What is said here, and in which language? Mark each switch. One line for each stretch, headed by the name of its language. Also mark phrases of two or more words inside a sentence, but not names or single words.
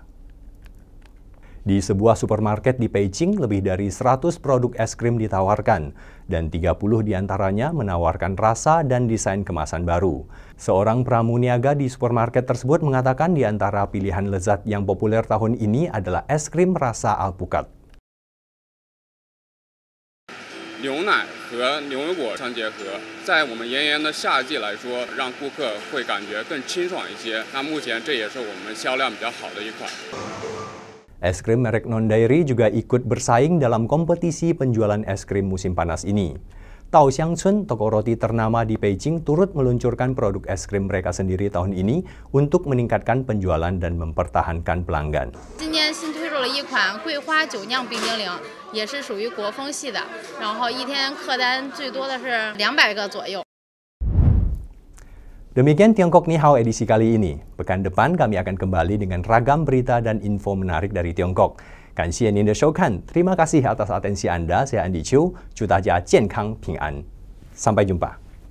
Indonesian: Di sebuah supermarket di Beijing, lebih dari 100 produk es krim ditawarkan, dan 30 diantaranya menawarkan rasa dan desain kemasan baru. Seorang pramuniaga di supermarket tersebut mengatakan di antara pilihan lezat yang populer tahun ini adalah es krim rasa alpukat.
Chinese: 牛奶和牛油果相结合，在我们炎炎的夏季来说，让顾客会感觉更清爽一些。那目前这也是我们销量比较好的一款。
Indonesian: Es krim merek Non-Dairy juga ikut bersaing dalam kompetisi penjualan es krim musim panas ini. Tao Xiangchun, toko roti ternama di Beijing, turut meluncurkan produk es krim mereka sendiri tahun ini untuk meningkatkan penjualan dan mempertahankan pelanggan.
Chinese: 今年新推出了一款桂花酒酿冰激凌，也是属于国风系的，然后一天客单最多的是200个左右。
Indonesian: Demikian Tiongkok Ni Hao edisi kali ini. Pekan depan kami akan kembali dengan ragam berita dan info menarik dari Tiongkok.
Chinese: 感谢您的收看.
Indonesian: Terima kasih atas atensi Anda. Saya Andy Chiu.
Chinese: 祝大家健康平安.
Indonesian: Sampai jumpa.